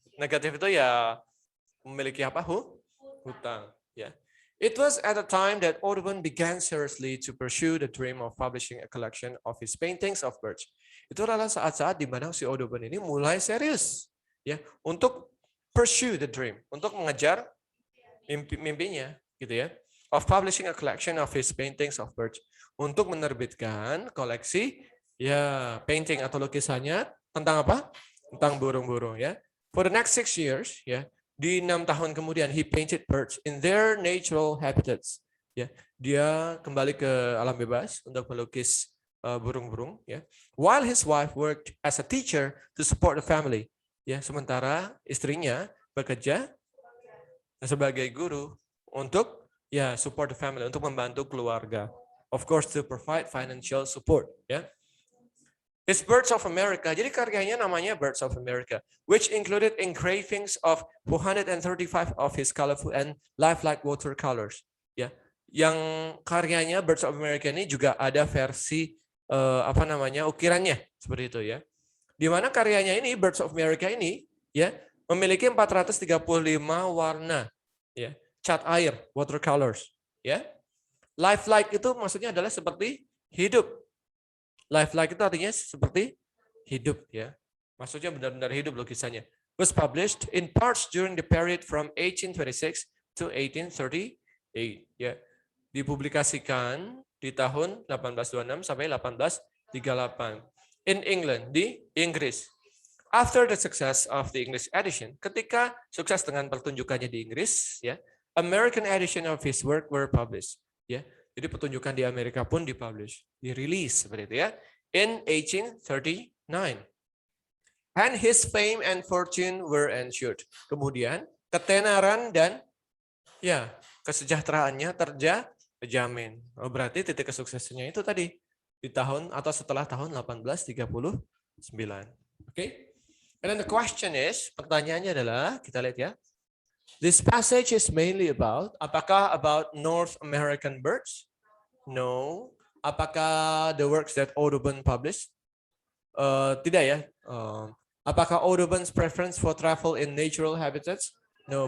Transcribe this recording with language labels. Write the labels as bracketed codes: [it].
[id] Negatif itu, ya, memiliki apa? Hutang, ya. [en] It was at a time that Audubon began seriously to pursue the dream of publishing a collection of his paintings of birds. [id] Itu adalah saat-saat di mana si Audubon ini mulai serius, ya, untuk [en] pursue the dream, [id] untuk mengejar mimpinya, gitu, ya, [en] of publishing a collection of his paintings of birds, [id] untuk menerbitkan koleksi, ya, painting atau lukisannya tentang apa? Tentang burung-burung, [en] ya. For the next 6 years, ya, [id] di 6 tahun kemudian, [en] he painted birds in their natural habitats. [id] Ya, dia kembali ke alam bebas untuk melukis burung-burung. Ya, [en] while his wife worked as a teacher to support the family. [id] ya, sementara istrinya bekerja sebagai guru untuk ya [en] support the family, [id] untuk membantu keluarga. [en] Of course to provide financial support, ya. His Birds of America. [id] Jadi karyanya namanya [en] Birds of America, which included engravings of 435 of his colorful and lifelike watercolors. [id] Ya, yang karyanya Birds of America ini juga ada versi ukirannya seperti itu ya. Di mana karyanya ini Birds of America ini ya memiliki 435 warna ya, cat air, watercolors ya. Lifelike itu maksudnya adalah seperti hidup. Lifelike itu artinya seperti hidup ya. Maksudnya benar-benar hidup lukisannya. [en] Was published in parts during the period from 1826 to 1838 ya. [id] Dipublikasikan di tahun 1826 sampai 1838 [en] in England, [id] di Inggris. [en] After the success of the English edition, [id] ketika sukses dengan pertunjukannya di Inggris ya, [en] American edition of his work were published ya. [id] Jadi pertunjukan di Amerika pun dipublish, dirilis seperti itu ya, [en] in 1839. And his fame and fortune were ensured. [id] Kemudian ketenaran dan ya kesejahteraannya terjamin. Oh, berarti titik kesuksesannya itu tadi di tahun atau setelah tahun 1839. Oke. [en] And then the question is, [id] pertanyaannya adalah kita lihat ya. [en] This passage is mainly about, apakah about North American birds? No. Apakah the works that Audubon published? [id] Tidak ya. [en] Apakah Audubon's preference for travel in natural habitats? No.